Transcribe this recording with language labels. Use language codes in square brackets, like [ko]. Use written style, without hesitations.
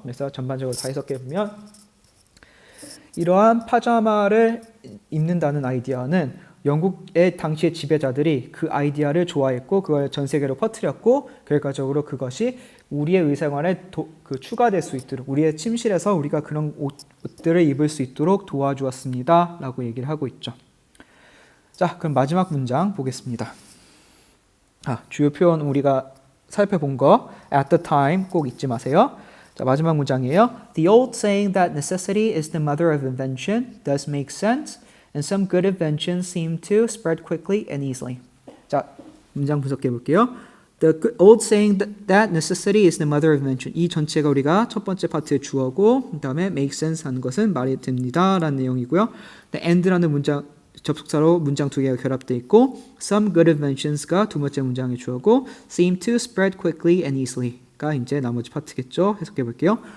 [ko] 그래서 전반적으로 다 해석해 보면 이러한 파자마를 입는다는 아이디어는 영국의 당시의 지배자들이 그 아이디어를 좋아했고 그걸 전 세계로 퍼뜨렸고 결과적으로 그것이 우리의 의생활에 추가될 수 있도록 우리의 침실에서 우리가 그런 옷들을 입을 수 있도록 도와주었습니다 라고 얘기를 하고 있죠. 자, 그럼 마지막 문장 보겠습니다. 주요 표현 우리가 살펴본 거 [en] at the time [ko] 꼭 잊지 마세요. 자, 마지막 문장이에요. [en] The old saying that necessity is the mother of invention does make sense, and some good inventions seem to spread quickly and easily. [ko] 자, 문장 분석해 볼게요. [en] The old saying that necessity is the mother of invention. [ko] 이 전체가 우리가 첫 번째 파트의 주어고 그다음에 [en] make sense [ko] 하는 것은 말이 됩니다라는 내용이고요. and라는 문장 접속사로 문장 두 개가 결합되어 있고 [en] some good inventions [ko] 가 두 번째 문장의 주어고 [en] seem to spread quickly and easily [ko] 가 이제 나머지 파트겠죠. 해석해 볼게요.